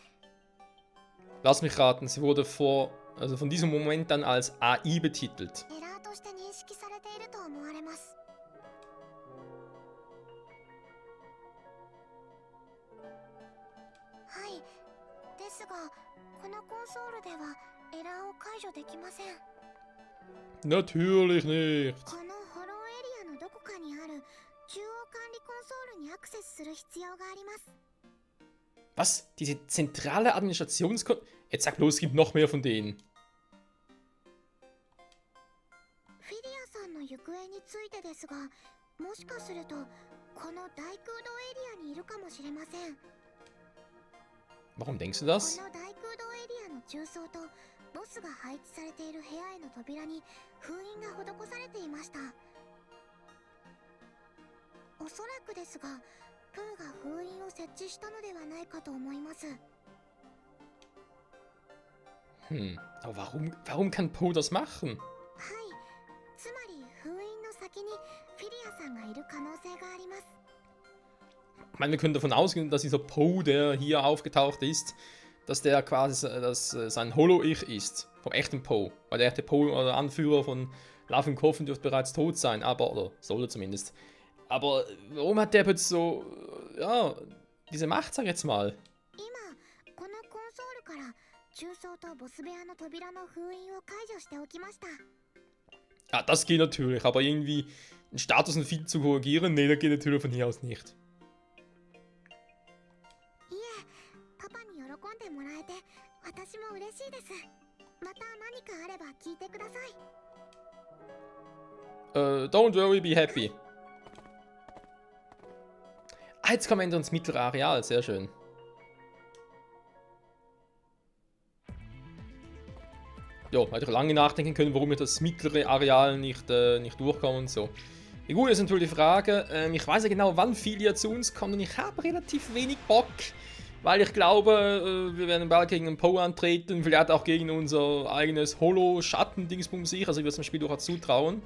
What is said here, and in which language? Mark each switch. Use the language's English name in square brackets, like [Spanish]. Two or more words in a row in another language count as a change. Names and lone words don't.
[German] Lass mich raten, sie wurde von diesem Moment dann als AI betitelt. [Japanese] エラーとして認識されていると思われます。はい。ですが、このコンソールではエラーを解除できません。 [German] Natürlich nicht. [Japanese] このホローエリアのどこかにある中央管理コンソールにアクセスする必要があります。 [German] Was? Diese zentrale Administrationskon... Jetzt sag bloß, es gibt noch mehr von denen. [Japanese] フィリアさんの行方についてですが、もしかするとこの大空洞エリアにいるかもしれません。 [German] Warum denkst du [Japanese] こ [German] das? [Japanese] の大空洞エリアの中層とボスが配置されている部屋への扉に封印が施されていました。おそらくですが、プーが封印を設置したのではないかと思います。 [German] Aber warum kann Poe das machen? [Japanese] はい、つまり封印の先にフィリアさんがいる可能性があります。 [German] Ich meine, wir können davon ausgehen, dass dieser Poe, der hier aufgetaucht ist, dass der quasi sein Holo-Ich ist. Vom echten Poe. Weil der echte Poe oder Anführer von [English] Love and Coffin [German] dürfte bereits tot sein, oder sollte zumindest. Aber warum hat der jetzt so, diese Macht, sag ich jetzt mal? [Japanese] 今このコンソールから中層とボス部屋の扉の封印を解除しておきました。 [German] Ja, das geht natürlich, aber irgendwie einen Status und Feed zu korrigieren, nee, das geht natürlich von hier aus nicht. [Japanese] いえ、パパに喜んでもらえて私も嬉しいです。また何かあれば聞いてください。 [English] Don't worry, be happy. [German] Ah, jetzt kommen wir ins mittlere Areal, sehr schön. Ja, hätte ich lange nachdenken können, warum wir das mittlere Areal nicht durchkommen und so. Ja gut, jetzt ist natürlich die Frage, ich weiß ja genau, wann Filia zu uns kommt und ich habe relativ wenig Bock, weil ich glaube, wir werden bald gegen einen Poe antreten, vielleicht auch gegen unser eigenes Holo-Schatten-Dingsbums sich, also ich würde es dem Spiel durchaus zutrauen.